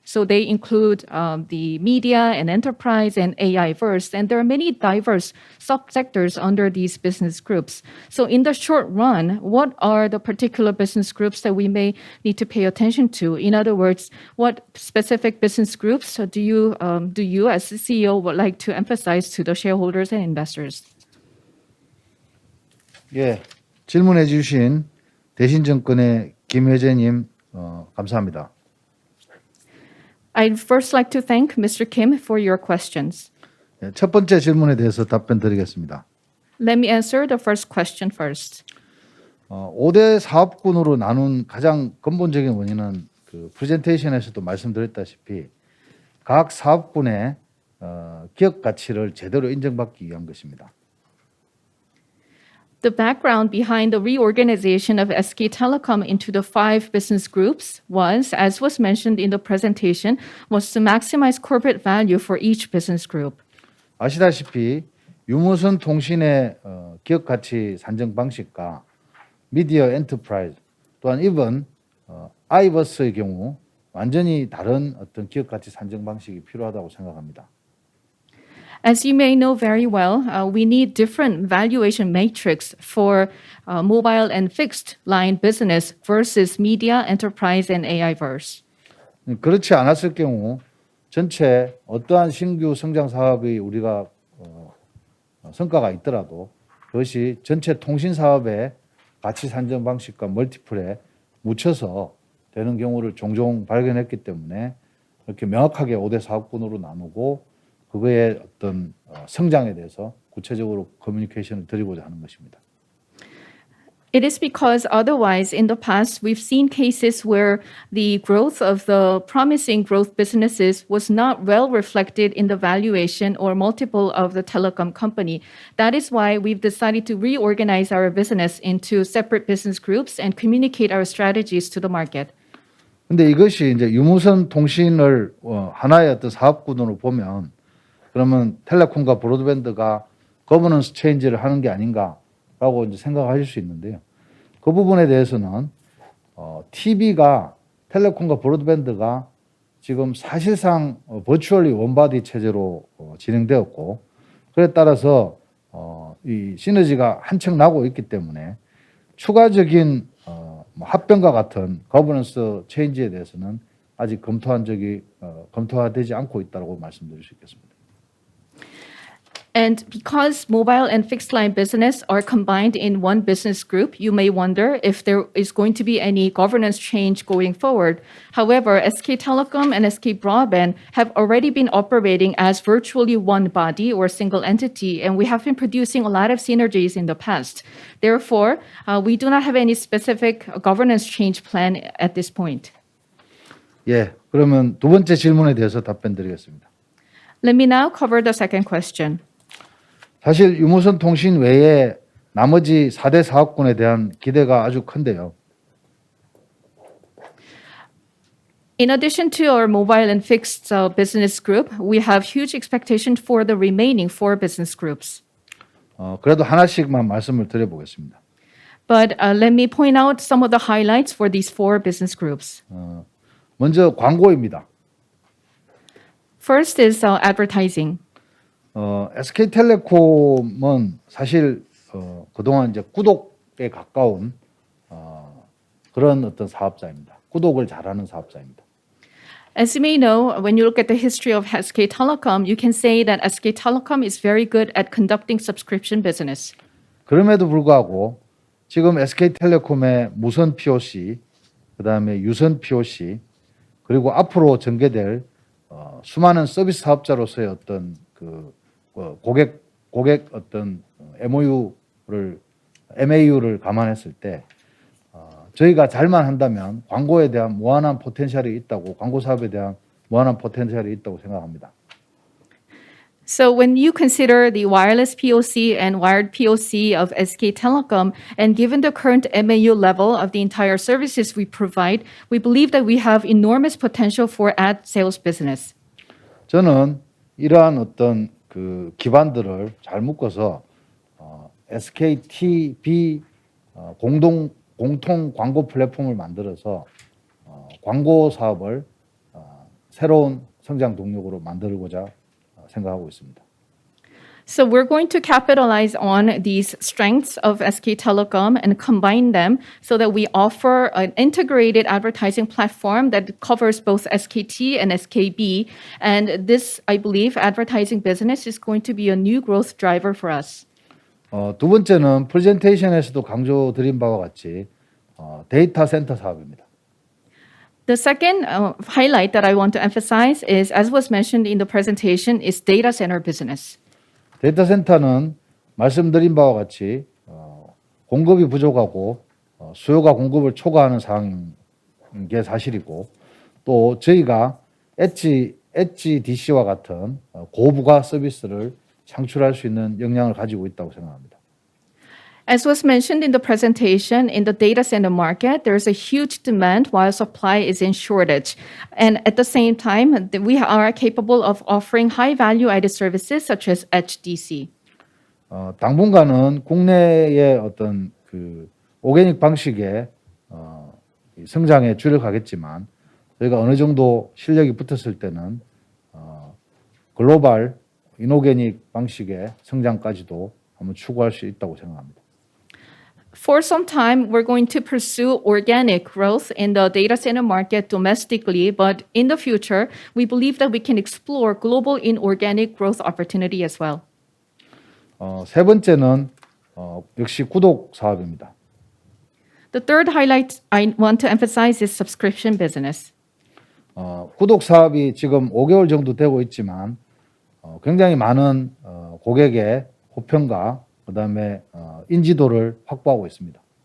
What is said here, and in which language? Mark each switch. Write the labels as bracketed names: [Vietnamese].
[English] So they include the media and enterprise and AI verse, and there are many diverse subsectors under these business groups. So in the short run, what are the particular business groups that we may need to pay attention to? In other words, what specific business groups do you as the CEO would like to emphasize to the shareholders and investors? [Korean] 예, 질문해 주신 대신증권의 김혜재님 감사합니다. [English] I'd first like to thank Mr. Kim for your questions. [Korean] 예, 첫 번째 질문에 대해서 답변 드리겠습니다. [English] Let me answer the first question first. [Korean] 5대 사업군으로 나눈 가장 근본적인 원인은 그 프레젠테이션에서도 말씀드렸다시피 각 사업군의 기업 가치를 제대로 인정받기 위한 것입니다. [English] The background behind the reorganization of SK Telecom into the 5 business groups was, as was mentioned in the presentation, was to maximize corporate value for each business group. [Korean] 아시다시피 유무선 통신의 기업 가치 산정 방식과 미디어 엔터프라이즈 또한 이번 아이버스의 경우 완전히 다른 어떤 기업 가치 산정 방식이 필요하다고 생각합니다. [English] As you may know very well, we need different valuation matrix for mobile and fixed line business versus media, enterprise, and AI verse. [Korean] 그렇지 않았을 경우 전체 어떠한 신규 성장 사업이 우리가 성과가 있더라도 그것이 전체 통신 사업의 가치 산정 방식과 멀티플에 묻혀서 되는 경우를 종종 발견했기 때문에 이렇게 명확하게 5대 사업군으로 나누고 그거의 어떤 성장에 대해서 구체적으로 커뮤니케이션을 드리고자 하는 것입니다. [English] It is because otherwise, in the past, we've seen cases where the growth of the promising growth businesses was not well reflected in the valuation or multiple of the telecom company. That is why we've decided to reorganize our business into separate business groups and communicate our strategies to the market. [Korean] 근데 이것이 이제 유무선 통신을 하나의 어떤 사업 구도로 보면 그러면 텔레콤과 브로드밴드가 거버넌스 체인지를 하는 게 아닌가라고 이제 생각하실 수 있는데요. 그 부분에 대해서는 TV가 텔레콤과 브로드밴드가 지금 사실상 버추얼리 원바디 체제로 진행되었고 그에 따라서 이 시너지가 한층 나고 있기 때문에 추가적인 합병과 같은 거버넌스 체인지에 대해서는 아직 검토되지 않고 있다고 말씀드릴 수 있겠습니다. [English] And because mobile and fixed line business are combined in one business group, you may wonder if there is going to be any governance change going forward. However, SK Telecom and SK Broadband have already been operating as virtually one body or single entity, and we have been producing a lot of synergies in the past. Therefore, we do not have any specific governance change plan at this point. [Korean] 예, 그러면 두 번째 질문에 대해서 답변드리겠습니다. [English] Let me now cover the second question. [Korean] 사실 유무선 통신 외에 나머지 4대 사업군에 대한 기대가 아주 큰데요. [English] In addition to our mobile and fixed business group, we have huge expectations for the remaining 4 business groups. [Korean] 그래도 하나씩만 말씀을 드려보겠습니다. [English] But let me point out some of the highlights for these 4 business groups. [Korean] 먼저 광고입니다. [English] First is advertising. [Korean] SK텔레콤은 사실 그동안 이제 구독에 가까운 그런 어떤 사업자입니다. 구독을 잘하는 사업자입니다. [English] As you may know, when you look at the history of SK Telecom, you can say that SK Telecom is very good at conducting subscription business. [Korean] 그럼에도 불구하고 지금 SK텔레콤의 무선 POC, 그다음에 유선 POC, 그리고 앞으로 전개될 수많은 서비스 사업자로서의 어떤 그 고객 어떤 MAU를 감안했을 때 저희가 잘만 한다면 광고에 대한 무한한 포텐셜이 있다고 광고 사업에 대한 무한한 포텐셜이 있다고 생각합니다. [English] So when you consider the wireless POC and wired POC of SK Telecom, and given the current MAU level of the entire services we provide, we believe that we have enormous potential for ad sales business. [Korean] 저는 이러한 어떤 그 기반들을 잘 묶어서 SKTB 공통 광고 플랫폼을 만들어서 광고 사업을 새로운 성장 동력으로 만들고자 생각하고 있습니다. [English] So we're going to capitalize on these strengths of SK Telecom and combine them so that we offer an integrated advertising platform that covers both SKT and SKB. And this, I believe, advertising business is going to be a new growth driver for us. [Korean] 두 번째는 프레젠테이션에서도 강조드린 바와 같이 데이터 센터 사업입니다. [English] The second highlight that I want to emphasize is, as was mentioned in the presentation, is data center business. [Korean] 데이터 센터는 말씀드린 바와 같이 공급이 부족하고 수요가 공급을 초과하는 상황인 게 사실이고 또 저희가 HDC와 같은 고부가 서비스를 창출할 수 있는 역량을 가지고 있다고 생각합니다. [English] As was mentioned in the presentation, in the data center market, there's a huge demand while supply is in shortage. And at the same time, we are capable of offering high value-added services such as HDC. [Korean] 당분간은 국내의 어떤 그 오게닉 방식의 성장에 주력하겠지만 저희가 어느 정도 실력이 붙었을 때는 글로벌 이노게닉 방식의 성장까지도 한번 추구할 수 있다고 생각합니다. [English] For some time, we're going to pursue organic growth in the data center market domestically, but in the future, we believe that we can explore global inorganic growth opportunity as well. [Korean] 세 번째는 역시 구독 사업입니다. [English] The third highlight I want to emphasize is subscription business. [Korean] 구독 사업이 지금 5개월 정도 되고 있지만 굉장히 많은 고객의 호평과 그다음에 인지도를 확보하고 있습니다.